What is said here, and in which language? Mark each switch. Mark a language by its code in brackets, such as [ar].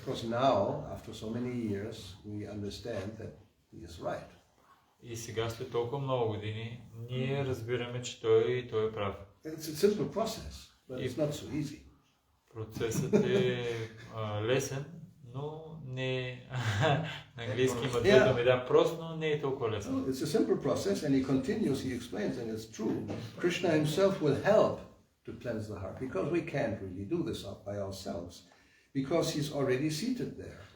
[en] Because now, after so many years, we understand that he is right. [bg] И сега след толкова много години, ние разбираме, че той е прав. [en] It's a simple process, but it's not so easy. [bg] Процесът е лесен, но не... На английски има две думи, да, просто, но не е толкова лесен. [en] It's a simple process, and he continues, he explains, and it's true. Krishna himself will help to cleanse the heart, because we can't really do this by ourselves, because he's already seated there.